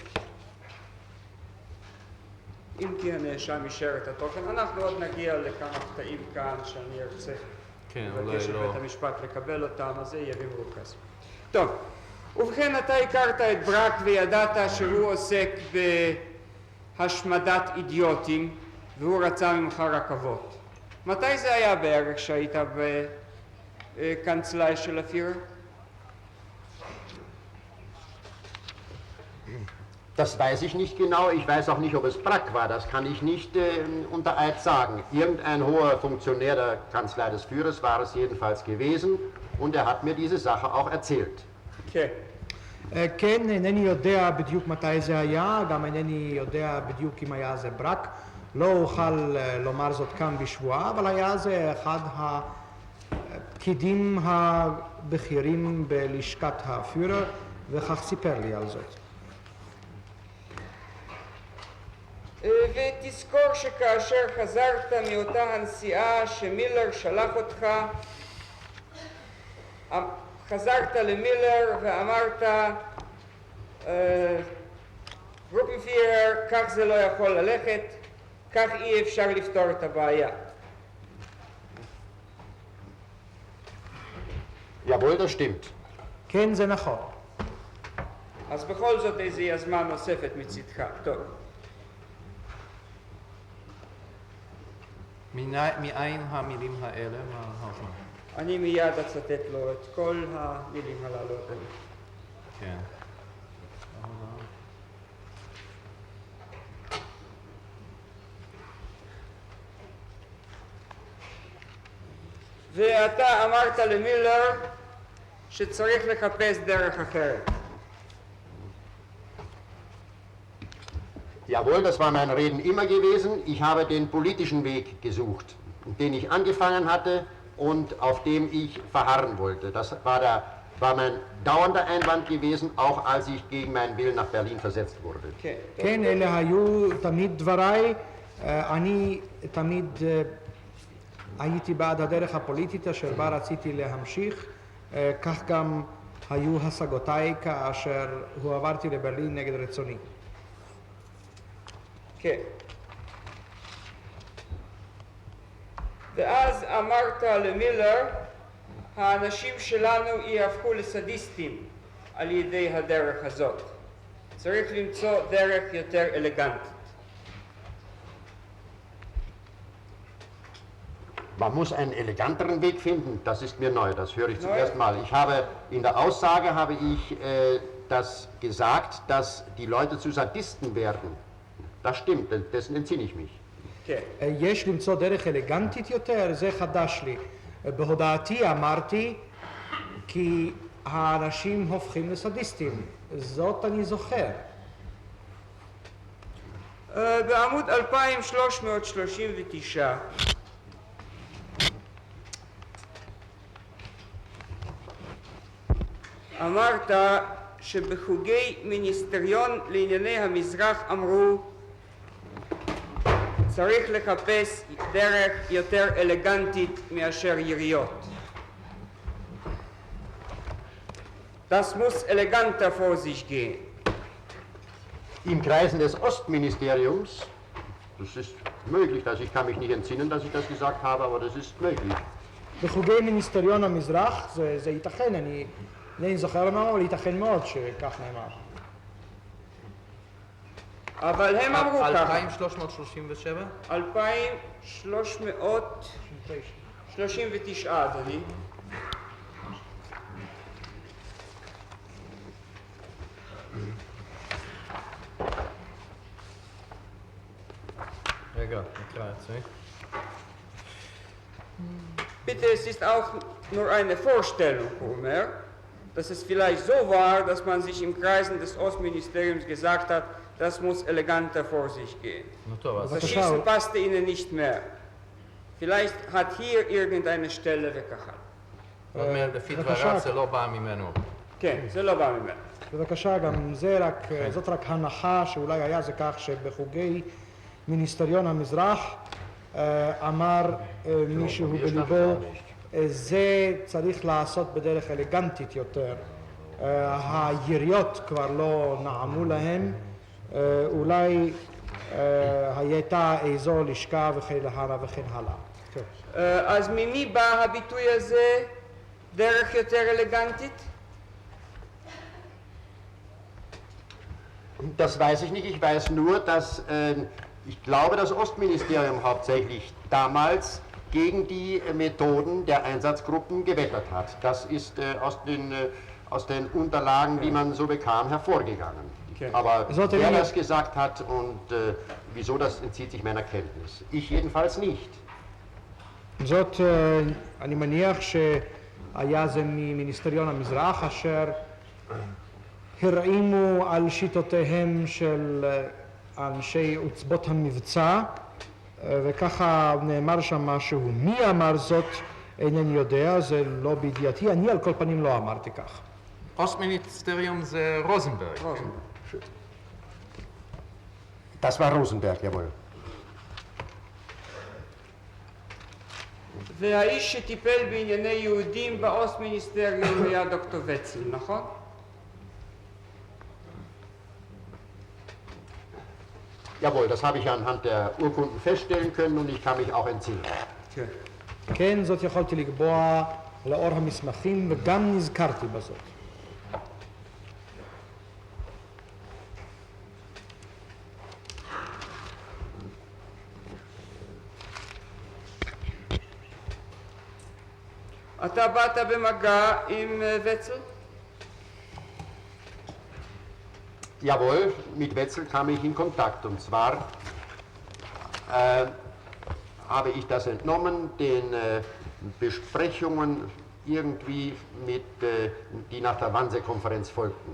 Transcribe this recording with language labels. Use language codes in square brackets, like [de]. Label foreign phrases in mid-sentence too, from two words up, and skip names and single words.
[he] אם כי הנאשם אישר את התוכן, אנחנו עוד נגיע לכמה קטעים כאן שאני ארצה לבקש לבית המשפט לקבל אותם, אז זה יהיה במרוכז. טוב, ובכן אתה הכרת את ברק וידעת שהוא עוסק השמדת אידיוטים, והוא רצה ממך רכבות. מתי זה היה בערך שהיית בקנצלאי של הפירר? [de] Das weiß ich nicht genau. Ich weiß auch nicht, ob es Brack war. Das kann ich nicht unter Eid sagen. Irgendein hoher Funktionär der Kanzlei des Führers war es jedenfalls gewesen und er hat mir diese Sache auch erzählt. [he] כן. כן, אינני יודע בדיוק מתי זה היה, גם אינני יודע בדיוק אם היה זה ברק. לא אוכל לומר זאת כאן בשבועה, אבל היה זה אחד הפקידים הבכירים בלשכת הפירר, וכך סיפר לי על זאת. ותזכור שכאשר חזרת מאותה הנסיעה שמילר שלח אותך, חזרת למילר ואמרת, גרופנפירר, כך זה לא יכול ללכת, כך אי אפשר לפתור את הבעיה. [de] Jawohl, das stimmt. [he] כן, זה נכון. אז בכל זאת איזו יזמה נוספת מצדך. טוב. מאין המילים האלה? אני מיד אצטט לו את כל המילים הללו. כן. ואתה אמרת למילר שצריך לחפש דרך אחרת. [de] Jawohl, das war mein Reden immer gewesen. Ich habe den politischen Weg gesucht, den ich angefangen hatte und auf dem ich verharren wollte. Das war mein dauernder Einwand gewesen, auch als ich gegen meinen Willen nach Berlin versetzt wurde. [he] כן, אלה היו תמיד דבריי. אני תמיד הייתי בעד הדרך הפוליטית אשר בה רציתי להמשיך. כך גם היו השגותיי כאשר הועברתי לברלין נגד רצוני. כן. ואז אמרת למילר, האנשים שלנו יהפכו לסדיסטים על ידי הדרך הזאת. צריך למצוא דרך יותר אלגנטית. [de] Man muss einen eleganteren Weg finden, das ist mir neu, das höre ich zum ersten Mal. In der Aussage habe ich das gesagt, dass die Leute zu Sadisten werden. Das stimmt, dessen entsinne ich mich. [he] יש למצוא דרך אלגנטית יותר, זה חדש לי. בהודעתי אמרתי כי האנשים הופכים לסדיסטים. זאת אני זוכר. בעמוד 2339 אמרת שבחוגי מיניסטריון לענייני המזרח אמרו צריך לחפש דרך יותר אלגנטית מאשר יריות. [de] Das muss eleganter vor sich gehen. Im Kreisen des Ostministeriums, das ist möglich, ich kann mich nicht entsinnen, dass ich das gesagt habe, aber das ist möglich. [he] בחוגי מיניסטריון המזרח זה ייתכן, אני זוכר מה, אבל ייתכן מאוד שכך נאמר. אבל הם אמרו ככה. 2337? 2339, אדוני. רגע, נקרא את זה. [de] Bitte, es ist auch nur eine Vorstellung, Homer, dass es vielleicht so war, dass man sich im Kreisen des Ostministeriums gesagt hat, das muss eleganter vor sich gehen. Das Schießen passte ihnen nicht mehr. Vielleicht hat hier irgendeine Stelle weggehakt. [he] אומר, לפי דבריו זה לא בא ממנו. כן, זה לא בא ממנו. בבקשה, גם זאת רק הנחה שאולי היה זה כך שבחוגי מיניסטריון המזרח אמר מישהו בליבו, זה צריך לעשות בדרך אלגנטית יותר. היריות כבר לא נעמו להם, אולי הייתה איזו לשכה וכן הלאה וכן הלאה. אז ממי בא הביטוי הזה, דרך יותר אלגנטית? [de] Das weiß ich nicht. Ich weiß nur, dass ich glaube, das Ostministerium hauptsächlich damals gegen die Methoden der Einsatzgruppen gewettert hat. Das ist aus den Unterlagen, die man so bekam, hervorgegangen. Okay. Aber Sollte wer mir- das gesagt hat und wieso, das entzieht sich meiner Kenntnis. Ich jedenfalls nicht. [he] זאת, אני מניח שהיה זה ממיניסטריון המזרח אשר הרעימו על שיטותיהם של אנשי עוצבות המבצע, וככה נאמר שם משהו. מי אמר זאת אינני יודע, זה לא בידיעתי, אני על כל פנים לא אמרתי כך. Ostministerium זה רוזנברג. [de] Das war Rosenberg, jawohl. [he] והאיש שטיפל בענייני יהודים באוסט-מיניסטריום היה דוקטור וצל, נכון? [de] Jawohl, das habe ich anhand der Urkunden feststellen können und ich kann mich auch entsinnen. [he] כן. כן, זאת יכולתי לקבוע לאור המסמכים, וגם נזכרתי בזאת. אתה באת במגע עם וצל? [de] Jawohl, mit Wetzel kam ich in Kontakt und zwar habe ich das entnommen, den Besprechungen irgendwie mit, die nach der Wannsee-Konferenz folgten.